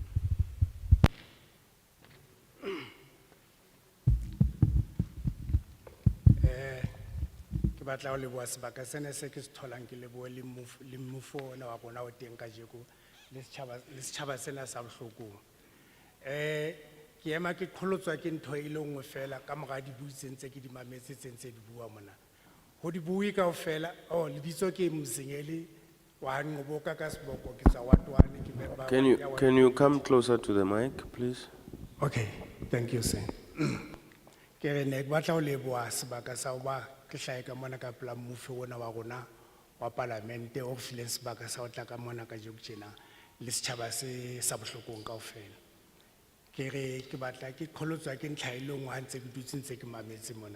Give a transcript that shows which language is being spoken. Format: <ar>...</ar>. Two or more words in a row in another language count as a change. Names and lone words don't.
<st>Ke batla ho leboha sebaka sena se ke se tholang ke lebohe le mmuso ona wa rona o teng kajeko le setjhaba sena sa bohlokong. Ke ema ke qholotswa ke ntho e le nngwe fela ka mora dibui tse ntse ke di mametse tse ntse di bua mona. Ho dibui kaofela lebitso ke Msengeli wa Nqoboka ka Seboko ke tswa Watwane ke member.</st> <en>Can you come closer to the mic, please? Okay, thank you, sir.</en> <st>Ke re ne ke batla ho leboha sebaka sa ho ba ke hlahe ka mona ka pela mmuso ona wa rona wa parlamente o fileng sebaka sa ho tla ka mona ka jeko tjena le setjhaba se sa bohlokong kaofela. Ke re ke batla ke qholotswa ke ntlha e le nngwe ha ntse ke dutse ntse ke mametse mona.</st>